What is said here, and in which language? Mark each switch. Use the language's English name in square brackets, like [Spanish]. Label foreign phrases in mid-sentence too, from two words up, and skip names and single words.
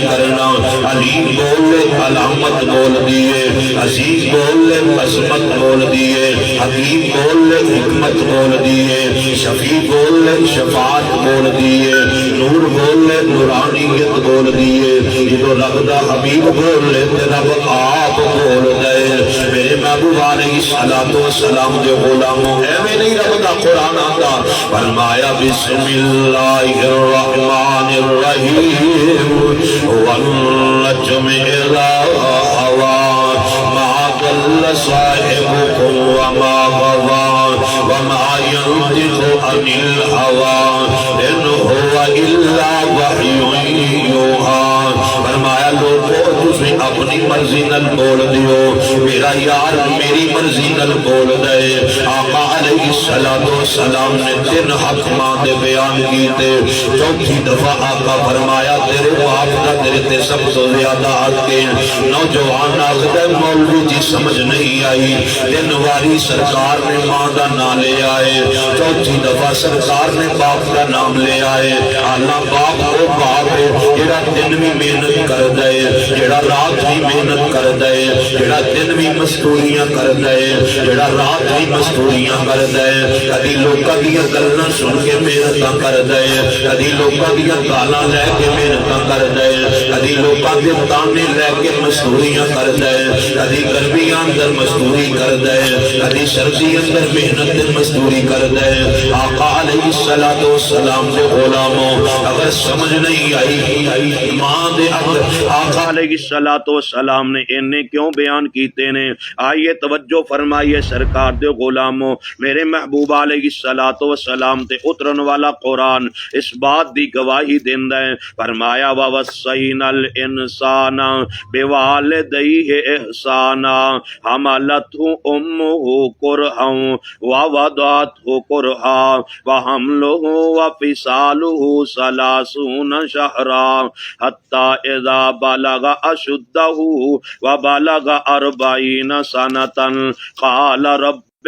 [Punjabi] کرنا علیم بول لے علامت بول دیے عزیز بول لے عظمت بول دیے حکیم بول لے حکمت بول دیے شفیع بول لے شفاعت بول دیے نور بول لے نورانیت بول دیے جو رب دا حبیب بول لے تے رب آپ بول دے میرے محبوب [Arabic] علیہ السلام [Punjabi] دے غلاموں ایویں نہیں رب دا قرآن آتا فرمایا [Arabic] بسم اللہ الرحمن الرحیم والنجم اذا ہوا ما ضل صاحبكم وما غوى وما ينطق عن الهوى ان هو الا وحی یوحی [Punjabi] فرمایا لوگوں تسیں اپنی مرضی نل بول دیو میرا یار میری مرضی نل بول دے آقا [Arabic] علیہ السلام [Punjabi] نے 3 حق ماں دے بیان کیتے چوتھی دفعہ آقا فرمایا تیرے باپ کا تیرے تے سب تو زیادہ حق ہے نوجوان آخدہ مولوی جی سمجھ نہیں آئی 3 واری سرکار نے ماں دا نام لے آئے چوتھی دفعہ سرکار نے باپ کا نام لے آئے اللہ باپ وہ باپ ہے جڑا دن بھی محنت کر دے جڑا رات بھی محنت کر دے جڑا دن بھی مزدوریاں کر دے جڑا رات بھی مزدوریاں کر دے کدی لوکاں دیاں گلاں سن کے محنت کر دے کدی لوکاں دیاں گالاں لے کے محنت کر دے کدی لوکاں دے تانے لے کے مزدوریاں کر دے کدی گرمیاں اندر مزدوری کر دے کدی سردی اندر محنت مزدوری کر دے آقا [Arabic] علیہ السلام [Punjabi] دے غلاموں اگر سمجھ نہیں آئی ماں دے اگر آقا [Arabic] علیہ السلام [Punjabi] نے انہیں کیوں بیان کیتے نے آئیے توجہ فرمائیے سرکار دے غلاموں میرے محبوب [Arabic] علیہ السلام [Punjabi] تے اترن والا قرآن اس بات دی گواہی دیندہ ہے فرمایا [Arabic] وَوَصَّيْنَا الْإِنسَانَ بِوَالِدَيْهِ إِحْسَانًا حَمَلَتْهُ أُمُّهُ كُرْهًا وَوَضَعَتْهُ كُرْهًا وَحَمْلُهُ وَفِصَالُهُ 30 شَهْرًا حَتَّى إِذَا بَلَغَ أَشُدَّهُ وَبَلَغَ 40 سَنَةً قَالَ رَبِّ